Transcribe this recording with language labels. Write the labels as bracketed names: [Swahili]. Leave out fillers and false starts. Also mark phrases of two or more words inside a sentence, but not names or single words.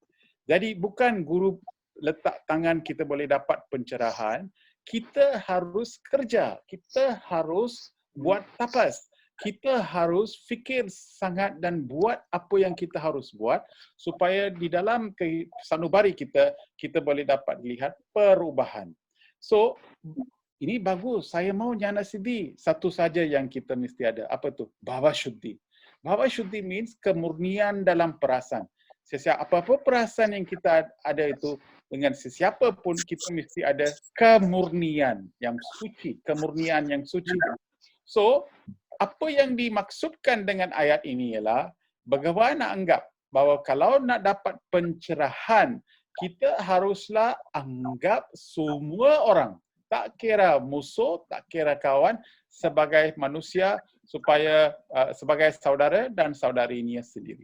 [Malay] Jadi bukan guru letak tangan kita boleh dapat pencerahan, kita harus kerja, kita harus buat tapas. Kita harus fikir sangat dan buat apa yang kita harus buat supaya di dalam sanubari kita, kita boleh dapat lihat perubahan. So, ini bagus. Saya mau [Sanskrit] jnana siddhi. [Malay] Satu saja yang kita mesti ada. Apa tu? [Sanskrit] Bhava shuddhi. Bhava shuddhi [Malay] means kemurnian dalam perasaan. Apa-apa perasaan yang kita ada itu, dengan sesiapa pun kita mesti ada kemurnian yang suci. Kemurnian yang suci. So, apa yang dimaksudkan dengan ayat ini ialah Bhagawan nak anggap bahawa kalau nak dapat pencerahan, kita haruslah anggap semua orang, tak kira musuh, tak kira kawan, sebagai manusia supaya sebagai saudara dan saudarinya sendiri.